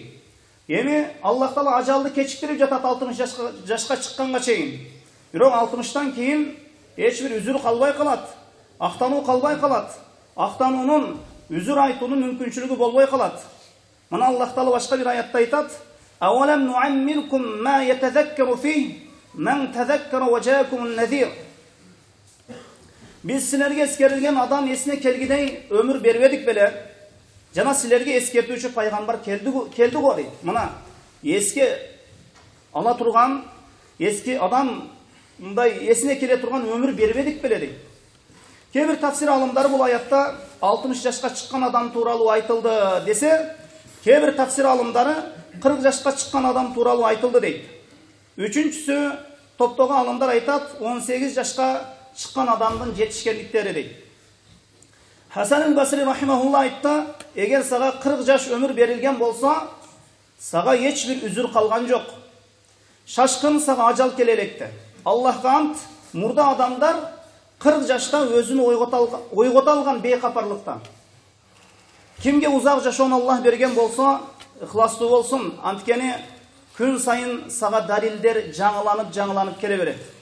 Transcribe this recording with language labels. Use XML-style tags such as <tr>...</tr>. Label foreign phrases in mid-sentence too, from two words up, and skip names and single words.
<ky>Эми Аллах Таала ажалды кечиктирип жатат 60 жашка чыкканга чейин. Бирок 60тан кийин эч бир үзүр калбай калат, актануу калбай калат. Актануунун, үзүр айтуунун мүмкүнчүлүгү болбой калат. Мына Аллах Таала башка бир аятта айтат:</ky> <ar>"أولم نعمركم ما يتذكر فيه من تذكر وجاءكم النذير."</ar> <ky>Биз силерге эскерилген адам эсине келгидей өмүр бербедик беле? Жана силерге эскертүүчү пайгамбар келди го дейт. Мына эске ала турган, эски адам мындай эсине келе турган өмүр бербедик беле дейт. Кээ бир тафсир алымдары бул аятта 60 жашка чыккан адам тууралуу айтылды десе, кээ бир тафсир алымдары 40 жашка чыккан адам тууралуу айтылды дейт. Үчүнчүсү топтогу алымдар айтат 18 жашка чыккан адамдын жетишкендиктери дейт. Хасан аль-Басри рахимахулла айтты: "Эгер сага 40 жаш өмүр берилген болсо, сага эч бир үзүр калган жок. Шашкын сага ажал келе электи. Аллахка ант, мурда адамдар 40 жашта өзүн ойгото алган бейкапарлыкта. Кимге узак жашоону Аллах берген болсо, ыхластуу болсун, анткени күн сайын сага далилдер жаңыланып келе берет.</ky>